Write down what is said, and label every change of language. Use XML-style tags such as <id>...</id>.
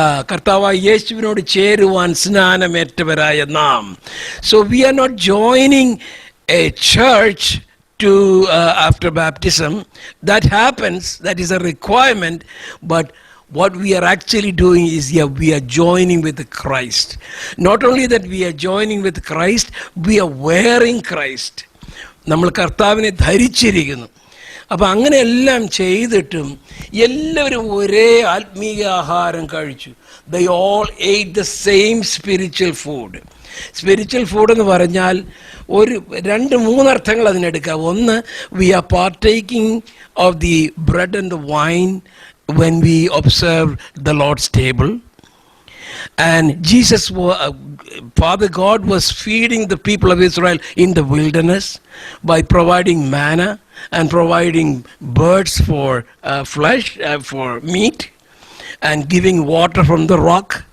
<ml>കർത്താവായ യേശുവിനോട് ചേരുവാൻ സ്നാനമേറ്റവരായ നാം.</ml> <en>So we are not joining a church to after baptism. That happens, that is a requirement, but what we are actually doing is we are joining with Christ. Not only that we are joining with Christ, we are wearing Christ.</en> <ml>നമ്മൾ കർത്താവിനെ ധരിച്ചിരിക്കുന്നു. അപ്പം അങ്ങനെ എല്ലാം ചെയ്തിട്ടും എല്ലാവരും ഒരേ ആത്മീയ ആഹാരം കഴിച്ചു.</ml> <en>They all ate the same spiritual food.</en> <ml>Spiritual food എന്ന് പറഞ്ഞാൽ ഒരു രണ്ട് മൂന്നർത്ഥങ്ങൾ അതിനെടുക്കാം.</ml> <en>ഒന്ന്, we are partaking of the bread and the wine when we observe the lord's table. And Jesus, Father God was feeding the people of Israel in the wilderness by providing manna and providing birds for flesh, for meat, and giving water from the rock.</en>